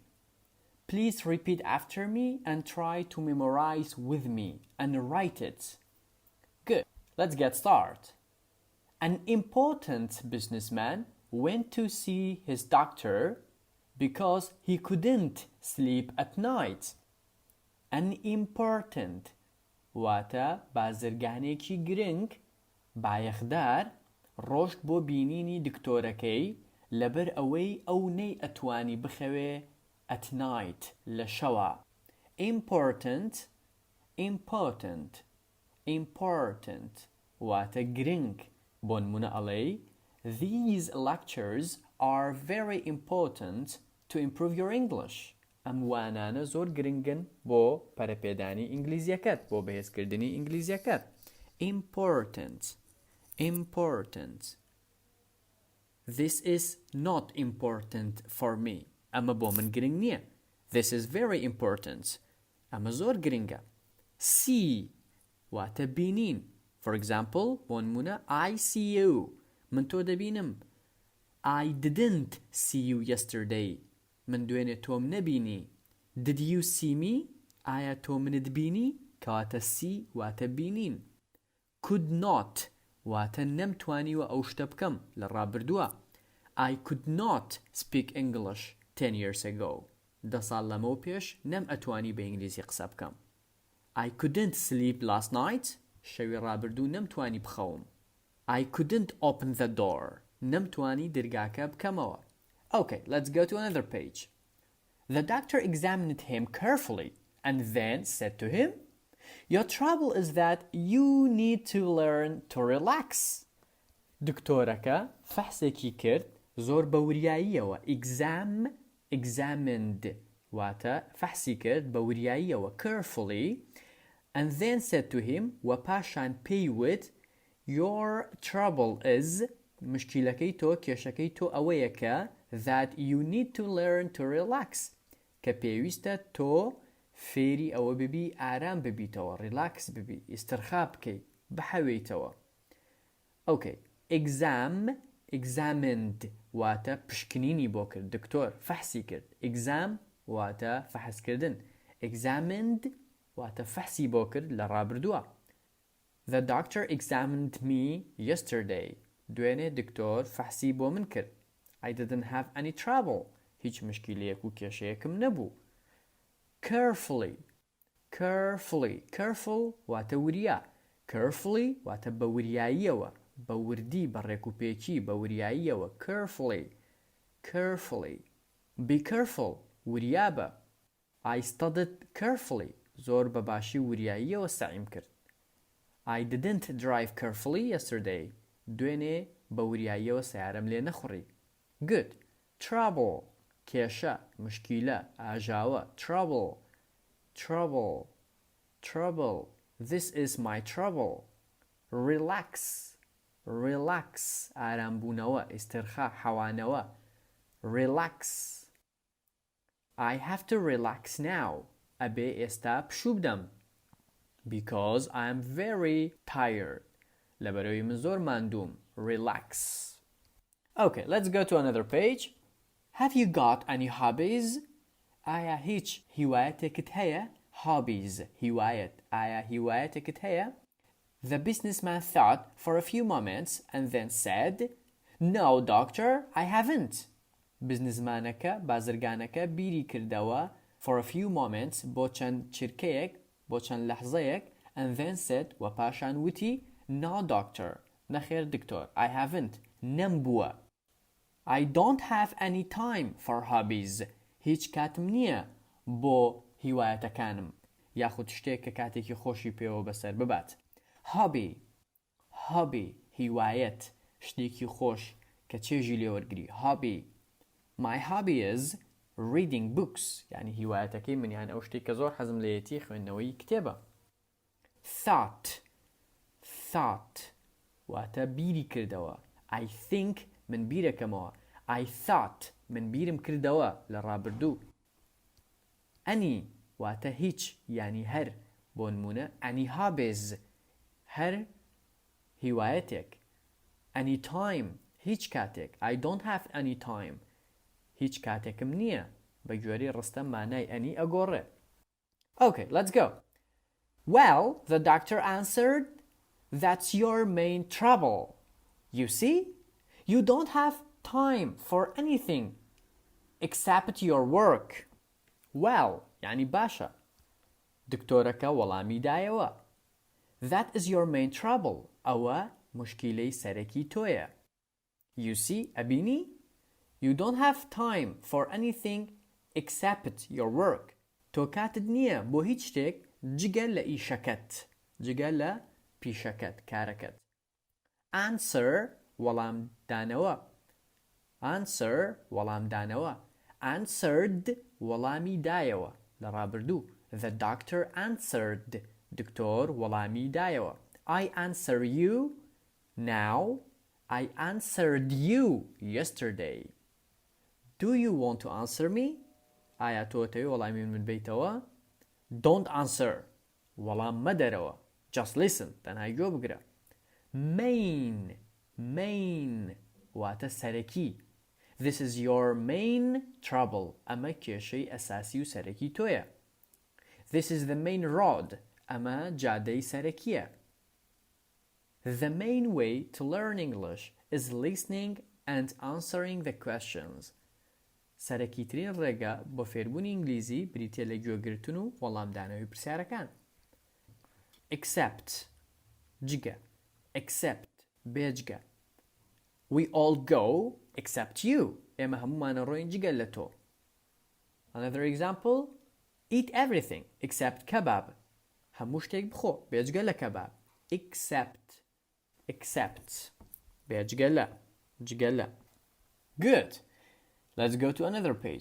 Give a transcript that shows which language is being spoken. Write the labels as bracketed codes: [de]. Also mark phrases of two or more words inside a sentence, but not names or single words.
[en] Please repeat after me and try to memorize with me and write it. Good. Let's get started. An important businessman went to see his doctor because he couldn't sleep at night. An important [ckb] واتە بازرگانێکی گرنگ بایەخدار ڕۆشت بۆ بینینی دکتۆرەکەی لەبەر ئەوەی ئەو نەی ئەتوانی بخەوێ [en] at night [ckb] لە شەوە. [en] Important [ckb] واتە گرنگ بۆ نمونە ئەڵێی [en] These lectures are very important to improve your English. [ckb] ئەم وانانە زۆر گرنگن بۆ پەرەپێدانی ئینگلیزیەکەت بۆ بەهێزکردنی ئینگلیزیەکەت. [en] Important. This is not important for me. [ckb] ئەمە بۆ من گرنگ نییە. [en] This is very important. [ckb] ئەمە زۆر گرنگە. See واتە بینین. [en] For example, [ckb] بۆ نمونە [en] I see you. [ckb] من تۆ دەبینم. [en] I didn't see you yesterday. [ckb] من دوێنێ تۆم نەبینی. [en] Did you see me? [ckb] ئایا تۆ منت بینی؟ کەواتە see واتە بینین. [en] Could not [ckb] واتە نەمتوانیوە ئەو شتە بکەم لە ڕابردووە. [en] I could not speak English 10 years ago. [ckb] 10 ساڵ لەمەوە پێش نەم ئەتوانی بە ئینگلیزی قسە بکەم. [en] I couldn't sleep last night. [ckb] شەوی ڕابردوو نەمتوانی بخەوم. [en] I couldn't open the door. [ckb] نەمتوانی دەرگاکە بکەمەوە. [en] Okay, let's go to another page. The doctor examined him carefully and then said to him, Your trouble is that you need to learn to relax. [ckb] دکتۆرەکە فەحسێکی کرد زۆر بەوریاییەوە. Examined واتە فەحسی کرد بەوریاییەوە [en] carefully and then said to him [ckb] و پاشان پێیوت [en] Your trouble is [ckb] مشکیلەکەی تۆ کێشەکەی تۆ ئەوەیەکە [en] that you need to learn to relax [ckb] کە پێویستە تۆ فێری ئەوە ببی ئارام ببیتەوە relax ببی ئیسترخا بکەی بحەوێیتەوە. Okay. Examined واتە پشکنینی بۆ کرد. دکتۆر فەحسی کرد. Exam واتە فەحسکردن. Examined واتە فەحسی بۆ کرد لە ڕابردووە. [en] The doctor examined me yesterday. [ckb] دوێنێ دکتۆر فەحسی بۆ من کرد. [en] I didn't have any trouble. [ckb] هیچ مشکلەیەک و کێشەیەکم نەبوو. Careful واتە وریا. Carefully واتە بە وریاییەوە. بە وردی بە ڕێکوپێکی بە وریاییەوە. [en] Carefully. Be careful. [ckb] وریا بە. [en] I studied carefully. [ckb] زۆر بەباشی وریاییەوە سعیم کرد. [en] I didn't drive carefully yesterday. [ckb] دوێنێ بە وریاییەوە سیارەم لێ نەخوڕی. [en] Good. Trouble. [ckb] کێشە مشکیلە ئاژاوە. [en] Trouble. This is my trouble. Relax. [ckb] ئارامبوونەوە ئیسترخا حەوانەوە. [en] Relax. I have to relax now. [ckb] ئەبێ ئێستا پشوو بدەم. [en] Because I am very tired. [ckb] لەبەرەوەی من زۆر ماندووم. [en] Relax. Okay, let's go to another page. Have you got any hobbies? [ckb] ئایا هیچ هیوایەتێکت هەیە؟ Hobbies. ئایا هیوایەتێکت هەیە؟ [en] The businessman thought for a few moments and then said, No, doctor, I haven't. [ckb] بزنسمانەکە بازرگانەکە بیری کردەوە [en] for a few moments [ckb] بۆ چەند چرکەیەک بۆ چەند لەحظەیەک [en] and then said [ckb] و پاشان وتی [en] No, doctor. [ckb] نەخێر دکتۆر. [en] I haven't. نەمبووە. I don't have any time for hobbies. [ckb] هیچ کاتم نییە بۆ هیوایەتەکانم. یاخود شتێک کە کاتێکی خۆشی پێوە بەسەر ببات. Hobby. هیوایەت. شتێکی خۆش کە چێژی لێوەرگری. [en] Hobby. My hobby is reading books. [ckb] یعنی هیوایەتەکەی منیان ئەو شتێک کە زۆر حەزم لێیەتی خوێندنەوەی کتێبە. [en] Thought thought [ckb] واتە بیری کردەوە. [en] I think [ckb] من بیرەکەمەوە. [en] I thought [ckb] من بیرم کردەوە لە ڕابردوو. any واتە هیچ یعنی هەر. بۆ نمونە [en] any hobbies [ckb] هەر هیوایەتێک. [en] any time [ckb] هیچ کاتێک. [en] I don't have any time [ckb] هیچ کاتێکم نییە. بە گوێرەی ڕستە مانای any ئەگۆڕێ. [en] Okay, let's go. Well, the doctor answered, that's your main trouble. You see, you don't have time for anything except your work. [ckb] Well, يعني باشا. دكتورك وڵامی دایەوە. [en] That is your main trouble. [ckb] ئەوە مشکلەی سەرەکی تۆیە. [en] You see, ئەبینی? You don't have time for anything except your work. [ckb] تۆ کاتت نییە بۆ هیچ شتێک جگە لە ئیشەکەت. جگە لە پیشەکەت کارەکەت. Answer وەڵام دانەوە. Answer وەڵام دانەوە. Answered وەڵامی دایەوە لە ڕابردوو. [en] The doctor answered. دکتۆر وەڵامی دایەوە. I answer you now. I answered you yesterday. Do you want to answer me? [ckb] ئایا تۆ دەوێت وەڵامی من بیتەوە؟ [en] Don't answer. [ckb] وەڵام مەدەرەوە. [en] Just listen. [ckb] تەنها گوێ بگرە. Main واتە سەرەکی. [en] This is your main trouble. [ckb] ئەمە کێشەی ئەساسی و سەرەکی تۆیە. [en] This is the main road. [ckb] ئەمە جادەی سەرەکیە. [en] The main way to learn English is listening and answering the questions. [ckb] سەرەکیترین ڕێگە بۆ فێربوونی ئینگلیزی بریتیە لە گوێگرتن و وەڵامدانەوەی پرسیارەکان. Except جگە. [en] Except بێجگە. We all go except you. [ckb] ئێمە هەمومانە ڕۆین جگە لە تۆ. [en] Another example. Eat everything except kebab. [ckb] هەموو شتێک بخۆ بێجگە لە کەباب. Except بێجگە لە جگە لە. [en] Good. Let's go to another page.